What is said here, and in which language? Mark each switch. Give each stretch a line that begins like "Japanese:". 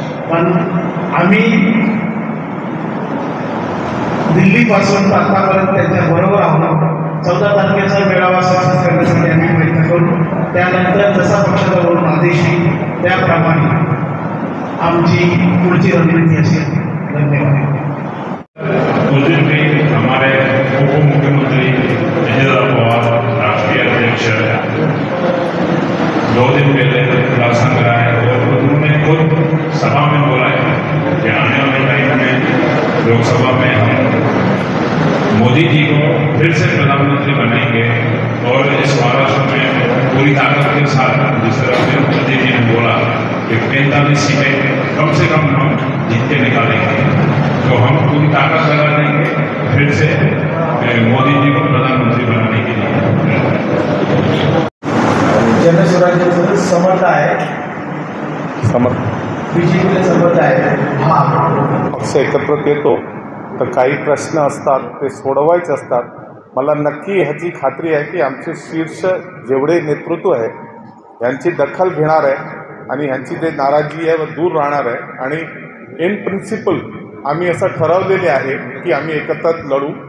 Marathi: पण आम्ही दिल्लीपासून आतापर्यंत त्यांच्याबरोबर आहोत. 14 तारखेचा मेळावा सक्सेस करण्यासाठी आम्ही प्रयत्न करू. त्यानंतर जसा पक्षाचा वरून आदेश येईल त्याप्रमाणे आमची पुढची रणनीती असेल. धन्यवाद.
Hindi: उस दिन भी हमारे उप मुख्यमंत्री अजित पवार राष्ट्रीय अध्यक्ष 2 दिन पहले उल्लासनगर कराए और उन्होंने खुद सभा में बोला है कि आने वाले टाइम में लोकसभा में हम मोदी जी को फिर से प्रधानमंत्री बनाएंगे और इस महाराष्ट्र में पूरी ताकत के साथ जिस तरह मोदी जी ने बोला कि 45 सीटें कम से कम हम जीत के निकालेंगे, तो हम पूरी ताकत लगा देंगे फिर से मोदी जी को प्रधानमंत्री बनाने के लिए.
Marathi: जनस्वराज्याचं समर्थ आहे, बीजेपीला समर्थ आहे. पक्ष एकत्र येतो तर काही प्रश्न असतात ते सोडवायचे असतात. मला नक्की ह्याची खात्री आहे की आमचे शीर्ष जेवढे नेतृत्व आहे यांची दखल घेणार आहे आणि ह्यांची जे नाराजी आहे व दूर राहणार आहे. आणि
English: in principle
Marathi: आम्ही असं ठरवलेले आहे की आम्ही एकत्र लढू